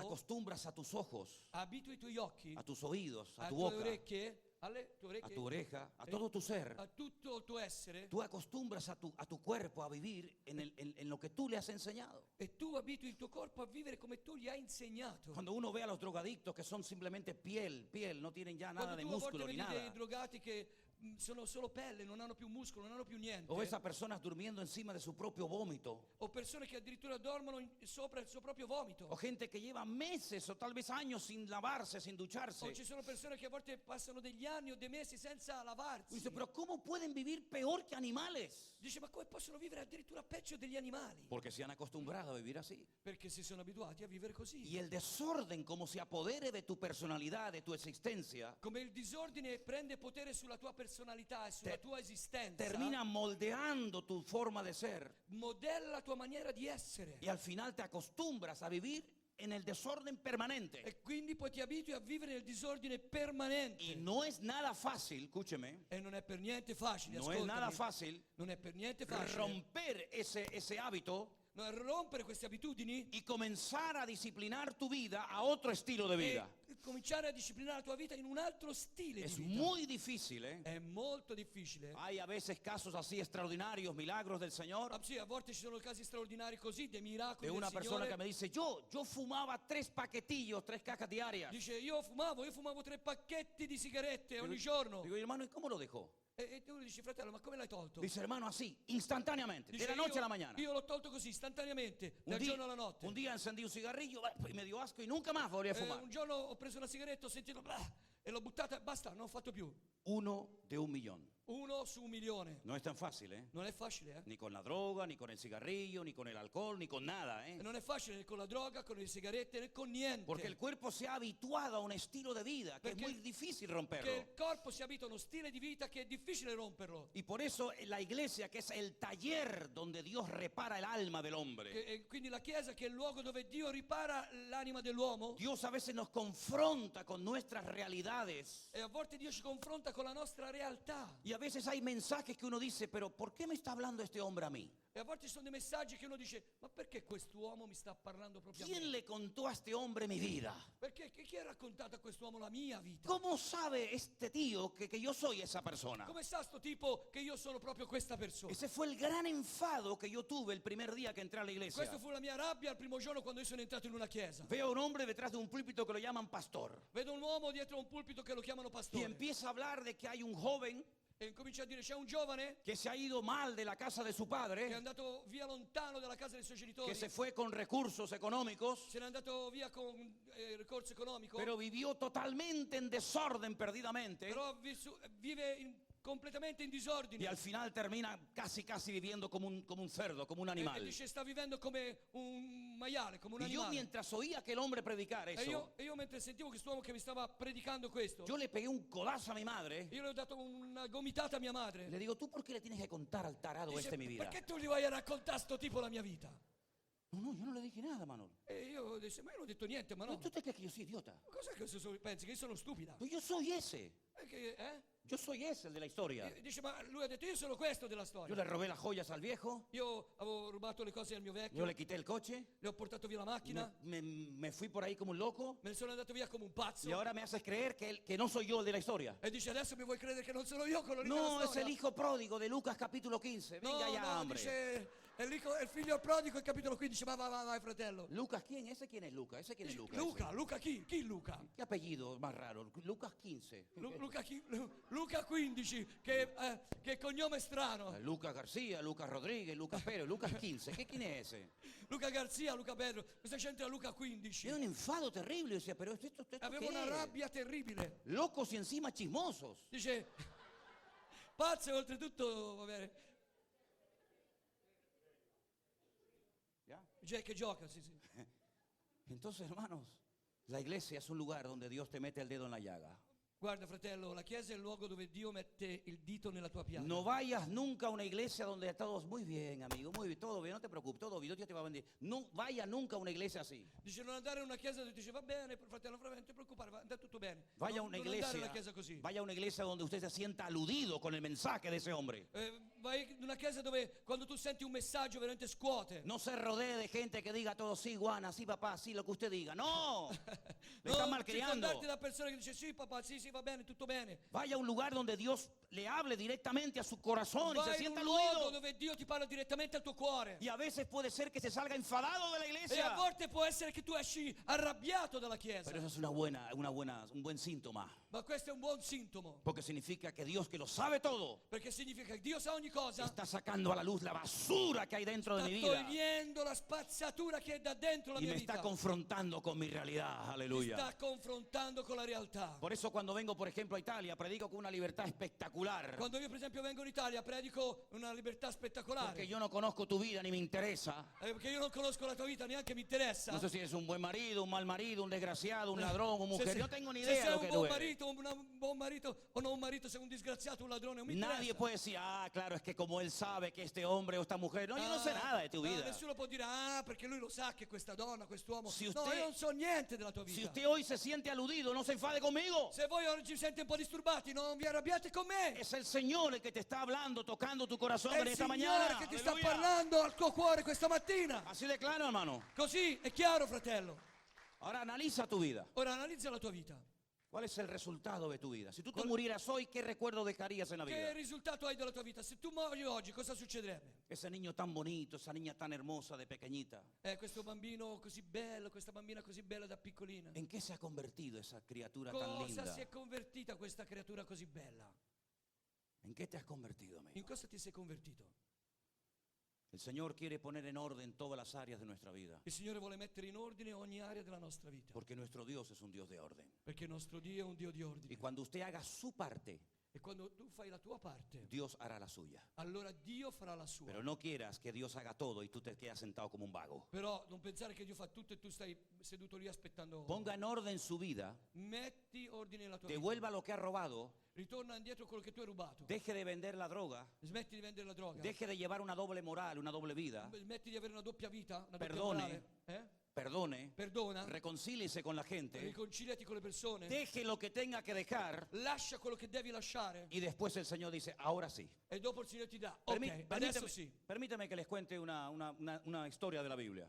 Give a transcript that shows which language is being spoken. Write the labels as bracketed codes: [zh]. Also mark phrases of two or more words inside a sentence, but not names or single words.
[es] acostumbras a tus ojos, [it] abitui i tuoi occhi, [es] a tus oídos, a [it] alle [es] tu [it] tue [es] boca, [it] orecchie, alle tue [es] a [it] orecchie, [es] tu oreja, a todo tu ser. [it] a tutto il tuo essere. [es] Tú acostumbras a tu cuerpo a vivir en lo que tú le has enseñado. [it] E tu abitui il tuo corpo a vivere come tu gli hai insegnato. [es] Cuando uno ve a los drogadictos que son simplemente piel, no tienen ya nada [it] Quando [es] de [it] tu a volte [es] músculo ni [it] vedi dei [es] nada. [it] drogati che sono solo pelle, non hanno più muscolo, non hanno più niente. [es] O ves a personas durmiendo encima de su propio vómito. [it] O persone che addirittura dormono sopra il suo proprio vomito. [es] O gente que lleva meses o tal vez años sin lavarse, sin [it] O [es] ducharse. [it] ci sono persone che a volte passano degli anni o dei mesi senza lavarsi. [es] Dice, pero ¿cómo pueden vivir peor que animales? [it] Dice, ma come possono vivere addirittura peggio degli animali? [es] Porque se han acostumbrado a vivir así. [it] Perché si sono abituati a vivere così. [es] Y el desorden, como se apodere de tu personalidad, de tu existencia, [it] Come il disordine prende potere sulla tua personalità e sulla tua esistenza, [es] termina moldeando tu forma de ser. [it] modella la tua maniera di essere. [es] Y al final te acostumbras a vivir en el desorden permanente. [it] E quindi poi ti abitui a vivere nel disordine permanente. [es] Y no es nada fácil, escúcheme, [it] E non è per niente facile, [es] no es nada [it] ascoltami. [es] fácil [it] Non è per niente facile [es] romper ese hábito [it] rompere queste abitudini [es] y comenzar a disciplinar tu vida a otro estilo de vida. [it] e cominciare a disciplinare la tua vita in un altro stile [es] Es [it] di vita. [es] muy difícil, ¿eh? [it] È molto difficile. [es] Hay a veces casos así extraordinarios, milagros del Señor, [it] Ah, sì, a volte ci sono casi straordinari così, dei miracoli [es] de [it] del [es] una persona [it] Signore. [es] que me dice, yo fumaba 3 paquetillos, 3 cajas diarias. [it] Dice, io fumavo 3 pacchetti di sigarette ogni giorno. [es] Digo, hermano, ¿y cómo lo dejó? [it] E tu dici, fratello, ma come l'hai tolto? [es] Dice, hermano, así, instantáneamente, de [it] Dice, [es] la noche [it] io, [es] a la mañana. [it] io l'ho tolto così, istantaneamente, [es] Un [it] dal [es] día, [it] giorno alla notte. [es] un día encendí un cigarrillo y me dio asco y nunca más volví a fumar. [it] Un giorno ho preso una sigaretta, ho sentito e l'ho buttata, basta, non ho fatto più. [es] 1 de 1.000.000. [it] 1 su 1.000.000. [es] No es tan fácil, ¿eh? [it] Non è facile, eh? [es] Ni con la droga, ni con el cigarrillo, ni con el alcohol, ni con nada, ¿eh? [it] E non è facile né con la droga, con le sigarette, né con niente. [es] Porque el cuerpo se ha habituado a un estilo de vida que es [it] Perché- [es] muy difícil [it] Che [es] romperlo. [it] il corpo si abita a uno stile di vita che è difficile romperlo. [es] Y por eso la iglesia, que es el taller donde Dios repara el alma del hombre, [it] E quindi la Chiesa, che è il luogo dove Dio ripara l'anima dell'uomo, [es] Dios a veces nos confronta con nuestras realidades. [it] e a volte Dio ci confronta con la nostra realtà. [es] Y a veces hay mensajes que uno dice, pero ¿por qué me está hablando este hombre a mí? [it] E a volte ci sono dei messaggi che uno dice, ma perché quest'uomo mi sta parlando proprio a [es] ¿Quién [it] me? [es] le contó a este hombre mi vida? [it] Perché chi ha raccontato a quest'uomo la mia vita? [es] ¿Cómo sabe este tío que yo soy esa persona? [it] Come sa sto tipo che io sono proprio questa persona? [es] Ese fue el gran enfado que yo tuve el primer día que entré a la iglesia. [it] Questa fu la mia rabbia al primo giorno quando io sono entrato in una chiesa. [es] Veo a un hombre detrás de un púlpito que lo llaman pastor. [it] Vedo un uomo dietro a un pulpito che lo chiamano [es] Y [it] pastore. [es] empieza a hablar de que hay un joven [it] E comincia a dire, c'è un giovane [es] que se ha ido mal de la casa de su [it] che è [es] padre, [it] andato via lontano dalla casa dei suoi genitori. [es] que se fue con recursos económicos, [it] Se n'è andato via con ricorso economico. [es] pero vivió totalmente en desorden perdidamente. [it] Però vive completamente in disordine. [es] Y al final termina casi viviendo como un cerdo, como un [it] E [es] animal. [it] dice, sta vivendo come un maiale, come un [es] Y yo [it] animale. [es] mientras oía que el hombre predicar [it] E [es] eso, [it] io mentre sentivo quest'uomo che mi stava predicando questo, [es] yo le pegué un codazo a mi madre. [it] io le ho dato una gomitata a mia madre. [es] Le digo, ¿tú por qué le tienes que contar al tarado [it] Dice, [es] este mi vida? [it] perché tu gli vai a raccontare a sto tipo la mia vita? [es] No, yo no le dije nada, Manolo. [it] E io disse, ma io non ho detto niente, ma no. [es] ¿Tú te crees que yo soy idiota? [it] Ma cos'è che pensi? Che io sono stupida? [es] Pues yo soy ese. Yo soy ese, el de la historia. [it] E dice, ma lui ha detto, io sono questo della [es] Yo [it] storia. [es] le robé las joyas al viejo, [it] Io avevo rubato le cose al mio [es] yo [it] vecchio, [es] le quité el coche, [it] le ho portato via la macchina, [es] me fui por ahí como un loco [it] me ne sono andato via come un pazzo. [es] y ahora me haces creer que no soy yo el de la historia. [it] E dice, adesso mi vuoi credere che non sono io quello lì della [es] No, es [it] storia? [es] el hijo pródigo de Lucas capítulo 15. [it] No, [es] Venga ya, [it] no, [es] hombre. [it] dice, è il figlio prodigo, il capitolo 15, vai fratello. [es] Lucas, ¿quién? ¿Ese quién es Lucas? ¿Ese quién es Lucas? [it] Luca chi? Chi Luca? [es] ¿Qué apellido más raro? Lucas 15. [it] Luca chi? Luca 15, che cognome strano. [es] Lucas García, Lucas Rodríguez, Lucas Pérez, Lucas 15. ¿Quién es ese? [it] Luca Garzia, Luca Pedro, cosa c'entra Luca 15? [es] Tiene un enfado terrible. Decía, pero esto [it] Aveva [es] ¿qué [it] una [es] es? [it] rabbia terribile. [es] Locos y encima chismosos. [it] Dice, pazzo e oltretutto, va bene. [es] ¿Ya? [it] Gente che gioca, sì. [es] Entonces, hermanos, la iglesia es un lugar donde Dios te mete el dedo en la llaga. [it] Guarda fratello, la chiesa è il luogo dove Dio mette il dito nella tua piaga. [es] No vayas nunca a una iglesia donde todos muy bien, amigo, muy bien, todo bien, no te preocupes, todo bien, Dios te va a bendicionar. No vaya nunca a una iglesia así. [it] Dice non andare in una chiesa dove dice va bene, fratello, non ti preoccupare, va tutto bene. [es] Vaya a [it] Non [es] una [it] andare in [es] iglesia, [it] una chiesa così. [es] vaya a una iglesia donde usted se sienta aludido con el mensaje de ese hombre. [it] Vai in una chiesa dove quando tu senti un messaggio veramente scuote. [es] No se rodee de gente que diga todo, sí, Juana, sí, papá, sí, lo que usted diga. No, le está [it] Non [es] malcriando. [it] circondarti da persone che dice sì papà, sì va bene, tutto bene. [es] Vaya a un lugar donde Dios le hable directamente a su corazón y se [it] Vai in [es] sienta [it] un luogo [es] aludido. [it] dove Dio ti parla direttamente al tuo cuore. [es] Y a veces puede ser que se salga enfadado de la [it] E a [es] iglesia. [it] volte può essere che tu esci arrabbiato dalla chiesa. [es] Pero eso es un buen síntoma. [it] Ma questo è un buon sintomo. [es] Porque significa que Dios, que lo sabe todo, [it] Perché significa che Dio sa ogni cosa. [es] está sacando a la luz la basura que hay dentro de [it] Sta [es] mi vida. [it] togliendo la spazzatura che è da dentro la [es] Y [it] mia [es] me [it] vita. [es] está confrontando con mi realidad. [it] Mi [es] Aleluya. [it] sta confrontando con la realtà. [es] Por eso cuando vengo, por ejemplo, a Italia, predico con una libertad espectacular. [it] Quando io per esempio vengo in Italia predico una libertà spettacolare. [es] Porque yo no conozco tu vida ni me interesa. [it] Perché io non conosco la tua vita, neanche mi interessa. [es] No sé si eres un buen marido, un mal marido, un desgraciado, un ladrón, un [it] Se [es] mujer. [it] sei- [es] No tengo ni [it] se [es] idea de [it] sei [es] lo [it] un [es] que tú [it] buon [es] eres. [it] marito, un buon marito o non un marito, sei un disgraziato, un ladrone, non mi interessa. [es] Nadie puede decir, ah, claro, es que como él sabe que este hombre o esta mujer. No, yo no sé nada de tu vida. [it] Nessuno può dire, perché lui lo sa che questa donna, quest'uomo. [es] Si [it] No, [es] usted- [it] io non so niente della tua [es] Si [it] vita. [es] usted hoy se siente aludido, no se enfade conmigo. [it] Se voi oggi vi sentite un po' disturbati, non vi arrabbiate con me. [es] Es el Señor el que te está hablando, tocando tu corazón [it] È [es] en [it] il [es] esta [it] Signore [es] mañana. [it] che ti sta [es] Aleluya. [it] parlando al tuo cuore questa mattina. [es] Así de claro, hermano. [it] Così è chiaro, fratello. [es] Ahora analiza tu vida. [it] Ora analizza la tua vita. [es] ¿Cuál es el resultado de tu vida? Si tú te murieras hoy, ¿qué recuerdo dejarías en la [it] Che [es] vida? [it] risultato hai della tua vita? Se tu muori oggi, cosa succederebbe? [es] Ese niño tan bonito, esa niña tan hermosa de pequeñita. [it] Questo bambino così bello, questa bambina così bella da piccolina. [es] ¿En qué se ha convertido esa criatura tan [it] Cosa [es] linda? [it] si è convertita questa creatura così bella? [es] ¿En qué te has convertido, amigo? [it] In cosa ti sei convertito? [es] El Señor quiere poner en orden todas las áreas de nuestra vida. [it] Il Signore vuole mettere in ordine ogni area della nostra vita. [es] Porque nuestro Dios es un Dios de orden. [it] Perché il nostro Dio è un Dio di [es] Y [it] ordine. [es] cuando usted haga su parte, [it] E quando tu fai la tua parte, [es] Dios hará la suya. [it] allora Dio farà la sua. [es] Pero no quieras que Dios haga todo y tú te quedas sentado como un vago. [it] Però non pensare che Dio fa tutto e tu stai seduto lì aspettando. [es] Ponga en orden su vida, [it] Metti ordine nella tua vita. [es] devuelva lo que ha robado, [it] Ritorna indietro quello che tu hai rubato. [es] deje de vender la droga, [it] Smetti di vendere la droga. [es] deje de llevar una doble moral, una doble vida, [it] Smetti di avere una doppia vita, una doppia [es] Perdone. [it] morale. [es] perdone, [it] Perdona. [es] reconcíliese con la gente, [it] Riconciliati con le persone. [es] deje lo que tenga que dejar [it] Lascia quello che devi lasciare. [es] y después el Señor dice, ahora sí. [it] E dopo il Signore ti dà. Ok, adesso [es] Permítame, [it] sì. [es] permítame que les cuente una historia de la Biblia.